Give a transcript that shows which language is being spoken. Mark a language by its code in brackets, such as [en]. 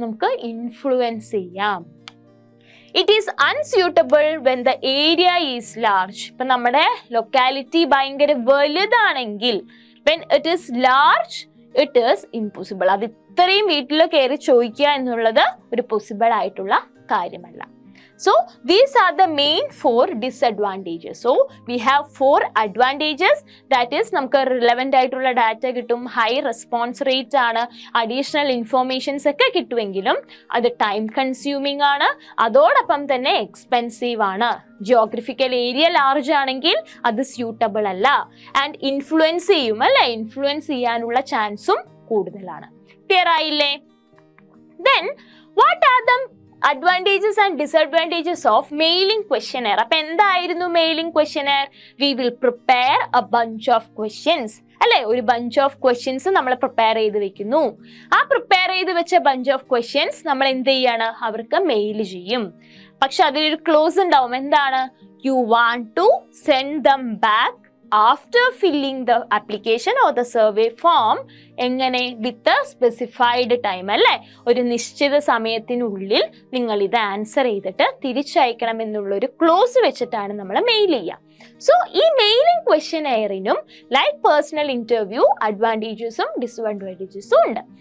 [ml] നമുക്ക് ഇൻഫ്ലുവൻസ് ചെയ്യാം. [en] It is unsuitable when the area is large. [ml] ഇപ്പൊ നമ്മുടെ ലൊക്കാലിറ്റി ഭയങ്കര വലുതാണെങ്കിൽ, [en] When it is large it is impossible. [ml] അത് ഇത്രയും വീട്ടിൽ കയറി ചോദിക്കുക എന്നുള്ളത് ഒരു പോസിബിൾ ആയിട്ടുള്ള കാര്യമല്ല. [en] So these are the main 4 disadvantages. So we have 4 advantages, that is [ml] നമുക്ക് relevant ആയിട്ടുള്ള ഡാറ്റ കിട്ടും, ഹൈ റെസ്പോൺസ് റേറ്റ് ആണ്, അഡീഷണൽ ഇൻഫോർമേഷൻസ് ഒക്കെ കിട്ടുമെങ്കിലും അത് ടൈം കൺസ്യൂമിംഗ് ആണ്, അതോടൊപ്പം തന്നെ എക്സ്പെൻസീവ് ആണ്. ജിയോഗ്രഫിക്കൽ ഏരിയ ലാർജ് ആണെങ്കിൽ അത് സ്യൂട്ടബിൾ അല്ല, ആൻഡ് ഇൻഫ്ലുവൻസ് ചെയ്യും അല്ലെ? ഇൻഫ്ലുവൻസ് ചെയ്യാനുള്ള ചാൻസും കൂടുതലാണ്. ക്ലിയർ ആയില്ലേ? [en] Then what are the advantages and disadvantages of mailing questionnaire? [ml] അപ്പൊ എന്തായിരുന്നു mailing questionnaire? [en] We will prepare a bunch of questions [ml] അല്ലെ? ഒരു ബഞ്ച് ഓഫ് ക്വസ്റ്റ്യൻസ് നമ്മൾ പ്രിപ്പയർ ചെയ്ത് വെക്കുന്നു. ആ പ്രിപ്പയർ ചെയ്ത് വെച്ച ബഞ്ച് ഓഫ് ക്വസ്റ്റ്യൻസ് നമ്മൾ എന്ത് ചെയ്യാണ്? അവർക്ക് മെയിൽ ചെയ്യും. പക്ഷെ അതിലൊരു ക്ലോസ് ഉണ്ടാവും. എന്താണ്? [en] You want to send them back after filling the application or the survey form [ml] എങ്ങനെ [en] with a specified time [ml] അല്ലേ, ഒരു നിശ്ചിത സമയത്തിനുള്ളിൽ നിങ്ങൾ ഇത് ആൻസർ ചെയ്തിട്ട് തിരിച്ചയക്കണം എന്നുള്ളൊരു ക്ലോസ് വെച്ചിട്ടാണ് നമ്മൾ മെയിൽ ചെയ്യുക. സോ ഈ മെയിലിംഗ് ക്വസ്റ്റ്യനെയറിനും ലൈക്ക് പേഴ്സണൽ ഇന്റർവ്യൂ അഡ്വാൻറ്റേജസും ഡിസ്അഡ്വാൻറ്റേജസും ഉണ്ട്.